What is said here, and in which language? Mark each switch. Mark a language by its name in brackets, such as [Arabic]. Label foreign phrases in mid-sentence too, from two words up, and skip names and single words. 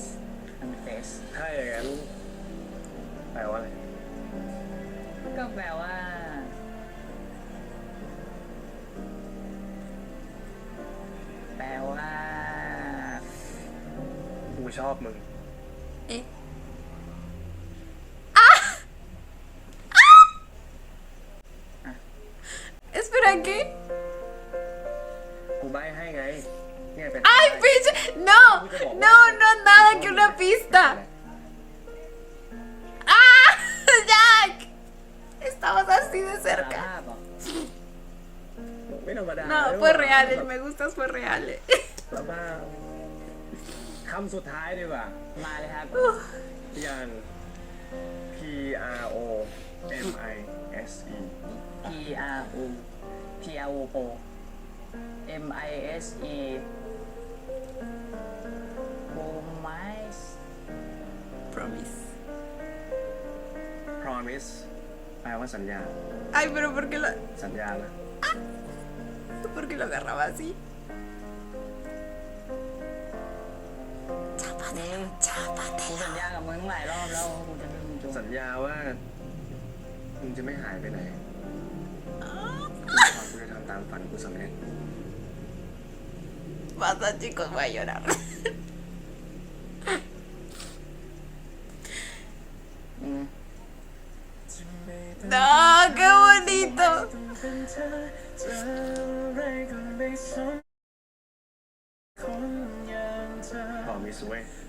[Thai] confess ถ้าอย่างนั้นแปลว่าอะไร ก็แปลว่า กูชอบมึง [Spanish] ¿Eh? Espera, ¿qué? [Thai] กูใบ้ให้ไงเนี่ยเป็น [Spanish] ¡Ay, pinche! ¡No! ¡No, no, nada que una pista! ¡Ah! ¡Jack! Estabas así de [Thai] สาร [Spanish] cerca. [Thai] ภาพเหรอ ไม่ธรรมดา [Spanish] No, fue real, el me gustas fue real. [Thai] สารภาพคำสุดท้ายดีกว่า มาเลยครับ อย่าง P R O M I S E [English] P R O P R O M I S E promise Promise. [Thai] Promise แปลว่าสัญญา [Spanish] Ay, pero [Thai] สัญญาละ [Spanish] ¿por qué lo agarraba así? [Thai] กูสัญญากับมึงหลายรอบแล้วกูจะไม่มึงจบ สัญญาว่ามึงจะไม่หายไปไหนกูจะทำตามฝันกูสำเร็จ [Spanish] Basta, chicos, voy a llorar. ¡No, qué bonito! [Thai] Promise เว้ย